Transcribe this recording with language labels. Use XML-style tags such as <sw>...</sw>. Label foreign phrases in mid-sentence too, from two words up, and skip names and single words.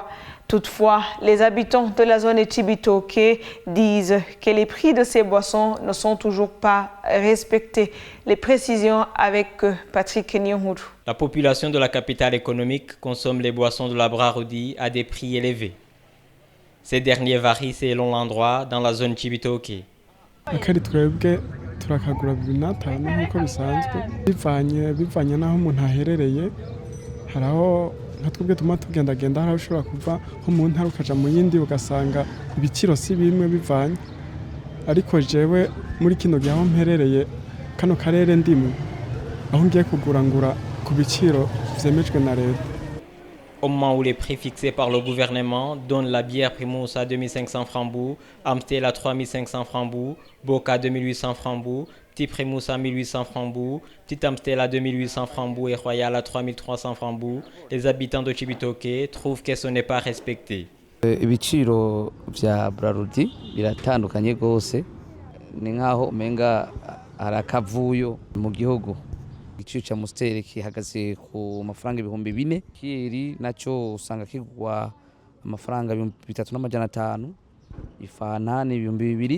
<fr>Toutefois, les habitants de la zone Chibitoke disent que les prix de ces boissons ne sont toujours pas respectés. Les précisions avec Patrick Nyonguru. La population de la capitale économique consomme les boissons de la Braroudi à des prix élevés. Ces derniers varient selon l'endroit dans la zone Chibitoke.</fr> <rn>Turakagura 25 nkuko bisanzwe bivanye naho umuntu aherereye. Haraho natwebwe tuma tugendagenda haraho ushobora kuva nko mu ntara ukaja mu yindi ugasanga ibiciro si bimwe bivanye. Ariko jewe muri kino gihe aho mperereye kano karere ndimo aho ngiye kugurangura ku biciro vyemejwe na leta.</rn> <fr>Au moment où les prix fixés par le gouvernement donnent la bière Primus à 2500 francs bout, Amstel à 3500 francs bout, Boca à 2800 francs bout, Petit Primus à 1800 francs bout, Petit Amstel à 2800 francs bout et Royal à 3300 francs bout, les habitants de Chibitoke trouvent que ce n'est pas respecté.</fr> <rn>Ibiciro vya Braroudi biratandukanye gose, ni nkaho menga arakavuyo mu gihugu. Igiciro cya Amstel kihagaze ku mafaranga 4,000, kiri naco usanga kigwa amafaranga 3,500, ifanani 2,000.</rn>